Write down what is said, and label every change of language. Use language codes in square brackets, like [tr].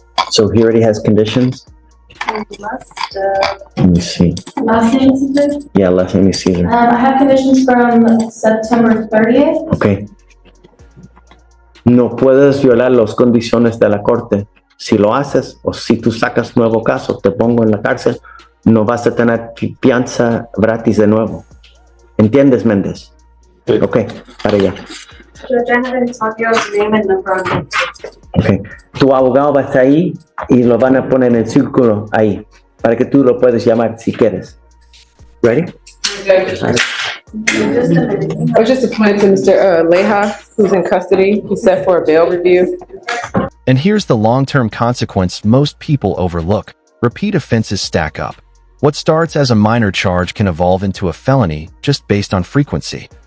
[en] So he already has conditions? Let me see. Last name is Caesar? Yeah, last name is Caesar. I have conditions from September 30th. Ok. [es] No puedes violar las condiciones de la corte. Si lo haces o si tú sacas nuevo caso, te pongo en la cárcel, no vas a tener fianza gratis de nuevo. ¿Entiendes, Méndez? Sí. Ok, para allá. [en] Judge, I haven't talked your name and number on it. Ok. [es] Tu abogado va a estar ahí y lo van a poner en el círculo ahí para que tú lo puedes llamar si quieres. [en] Ready? Just a minute. I was just appointed to Mr. Leja, who's in custody. He's set for a bail review. And here's the long-term consequence most people overlook. Repeat offenses stack up. What starts as a minor charge can evolve into a felony just based on frequency.